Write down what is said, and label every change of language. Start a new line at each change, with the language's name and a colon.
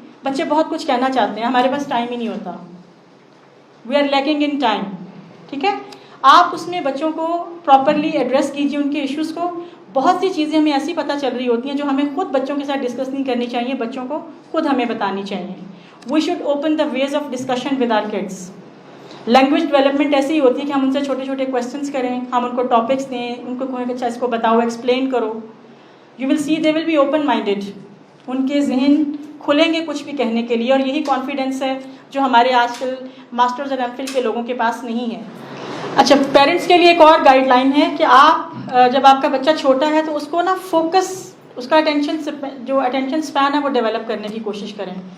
Urdu: بچے بہت کچھ کہنا چاہتے ہیں, ہمارے پاس ٹائم ہی نہیں ہوتا.
English: We are lacking in time.
Urdu: ٹھیک ہے, آپ اس میں بچوں کو پراپرلی ایڈریس کیجیے ان کے ایشوز کو. بہت سی چیزیں ہمیں ایسی پتہ چل رہی ہوتی ہیں جو ہمیں خود بچوں کے ساتھ ڈسکس نہیں کرنی چاہیے, بچوں کو خود ہمیں بتانی چاہیے.
English: We should open the ways of discussion with our kids.
Urdu: Language development ایسی ہی ہوتی ہے کہ ہم ان سے چھوٹے چھوٹے کویشچنس کریں, ہم ان کو ٹاپکس دیں, ان کو کہیں کہ اچھا اس کو بتاؤ, ایکسپلین کرو.
English: You will see they will be open minded.
Urdu: ان کے ذہن کھلیں گے کچھ بھی کہنے کے لیے, اور یہی کانفیڈینس ہے جو ہمارے آج کل ماسٹرز اور ایم فل کے لوگوں کے پاس نہیں ہے. اچھا, پیرنٹس کے لیے ایک اور گائیڈ لائن ہے کہ آپ جب آپ کا بچہ چھوٹا ہے تو اس کو نا فوکس, اس کا اٹینشن اسپین ہے وہ ڈیولپ کرنے کی کوشش کریں.